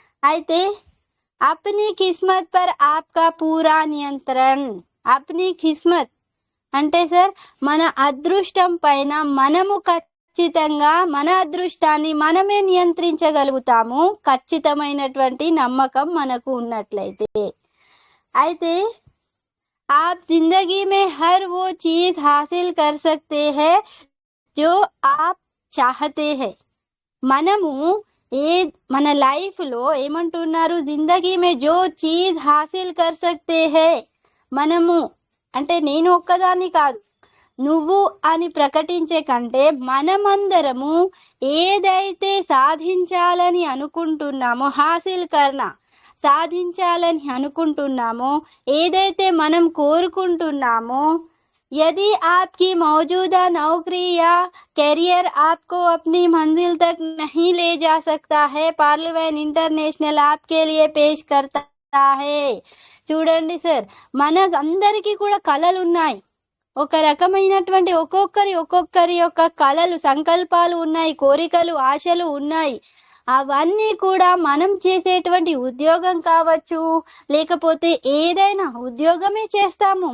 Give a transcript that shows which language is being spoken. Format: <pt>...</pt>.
<hi>అయితే అప్నీ కిస్మత్ పర్ ఆప్కా పూరా నియంత్రణ. అప్నీ కిస్మత్</hi> <te>అంటే సార్ మన అదృష్టం పైన మనము ఖచ్చితంగా మన అదృష్టాన్ని మనమే నియంత్రించగలుగుతాము, ఖచ్చితమైనటువంటి నమ్మకం మనకు ఉన్నట్లయితే. అయితే</te> <hi>आप जिंदगी में हर वो चीज हासिल कर सकते हैं जो आप चाहते हैं.</hi> <te>మనము మన లైఫ్ లో ఏమంటున్నారు,</te> <hi>జిందగీ మే జో చీజ్ హాసిల్ కర్ సక్తే హే.</hi> <te>మనము అంటే నేను ఒక్కదాన్ని కాదు, నువ్వు అని ప్రకటించే కంటే మనమందరము ఏదైతే సాధించాలని అనుకుంటున్నామో,</te> <hi>హాసిల్ కర్నా</hi> <te>సాధించాలని అనుకుంటున్నామో, ఏదైతే మనం కోరుకుంటున్నామో,</te> <hi>यदि आपकी मौजूदा नौकरी या करियर आपको अपनी मंजिल तक नहीं ले जा सकता है, पार्लिमेंट इंटरनेशनल आपके लिए पेश करता है.</hi> <te>చూడండి సార్, మనకందరికీ కూడా కళలు ఉన్నాయి. ఒక రకమైనటువంటి ఒక్కొక్కరి యొక్క కళలు, సంకల్పాలు ఉన్నాయి, కోరికలు, ఆశలు ఉన్నాయి. అవన్నీ కూడా మనం చేసేటువంటి ఉద్యోగం కావచ్చు, లేకపోతే ఏదైనా ఉద్యోగమే చేస్తాము.</te>